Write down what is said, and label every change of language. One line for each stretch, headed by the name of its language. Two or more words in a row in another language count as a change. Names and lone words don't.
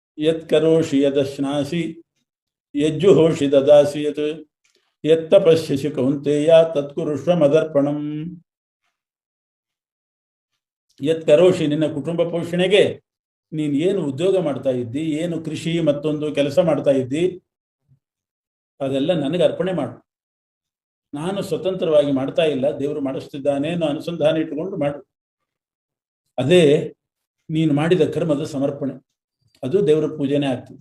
Sanskrit: ಯತ್ ಕರೋಷಿ ಯದಶ್ನಾಸಿ ಯಜ್ಜುಹೋಷಿ ದದಾಸಿ ಯತ್ ಯತ್ತಪಶ್ಯಸಿ ಕೌಂತೆಯ ತತ್ಕುರುಷ್ವ ಮದರ್ಪಣಂ. ಯತ್ ಕರೋಷಿ,
Kannada: ನಿನ್ನ ಕುಟುಂಬ ಪೋಷಣೆಗೆ ನೀನು ಏನು ಉದ್ಯೋಗ ಮಾಡ್ತಾ ಇದ್ದಿ, ಏನು ಕೃಷಿ ಮತ್ತೊಂದು ಕೆಲಸ ಮಾಡ್ತಾ ಇದ್ದಿ, ಅದೆಲ್ಲ ನನಗೆ ಅರ್ಪಣೆ ಮಾಡು. ನಾನು ಸ್ವತಂತ್ರವಾಗಿ ಮಾಡ್ತಾ ಇಲ್ಲ, ದೇವರು ಮಾಡಿಸ್ತಿದ್ದಾನೆ ಅನ್ನೋ ಅನುಸಂಧಾನ ಇಟ್ಟುಕೊಂಡು ಮಾಡು. ಅದೇ ನೀನು ಮಾಡಿದ ಕರ್ಮದ ಸಮರ್ಪಣೆ, ಅದು ದೇವರ ಪೂಜೆನೇ ಆಗ್ತದೆ.